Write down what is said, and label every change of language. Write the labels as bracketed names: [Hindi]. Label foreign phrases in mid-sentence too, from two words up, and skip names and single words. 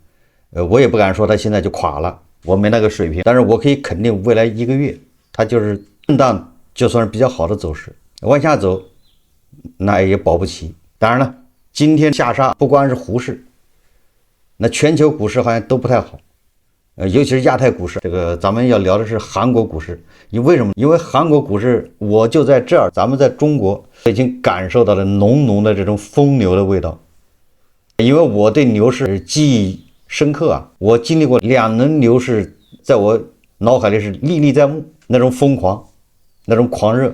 [Chinese] 我也不敢說他現在就垮了。我沒那個水平，但是我可以肯定未來1個月它就是震盪，就算是比較好的走勢。往下走那也保不齊。當然了，今天下殺不光是胡適，那全球股市好像都不太好，尤其是亞太股市。這個咱們要聊的是韓國股市。為什麼？因為韓國股市我就在這兒，咱們在中國已經感受到了濃濃的這種瘋牛的味道。因為我對牛市記憶深刻啊，我經歷過2輪牛市，在我腦海裡是歷歷在目，那種瘋狂，那種狂熱。